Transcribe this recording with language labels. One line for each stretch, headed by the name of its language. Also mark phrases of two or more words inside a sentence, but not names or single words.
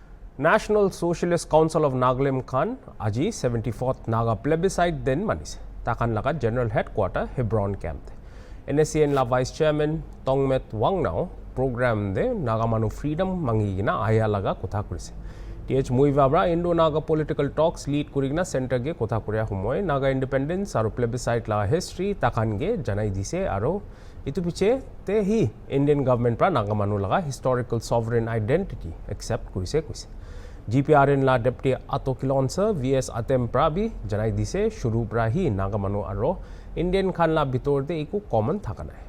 Naga Pidgin: National Socialist Council of Nagaland Khan আজি 74th NAGA plebiscite din manise. Takan laga General Headquarter Hebron Camp. NSCN la
English: Vice Chairman
Naga Pidgin: Tongmet Wangnao program de Naga Manu Freedom mangigina aya laga kotha kurise. TH Muivabra
English: Indo-Naga political talks
Naga Pidgin: lead kurigina center ge kotha kuria humoy Naga independence aru plebiscite la history takan ge janai dise aru itu piche te hi
English: Indian government
Naga Pidgin: pra Naga Manu laga
English: historical sovereign identity accept
Naga Pidgin: kurise kuise. GPRN la Deputy Ato Kilonsa VS Atem Prabi janai dise shuru pra hi Naga Manu aro Indian Khan la bitor de iku common thakana hai.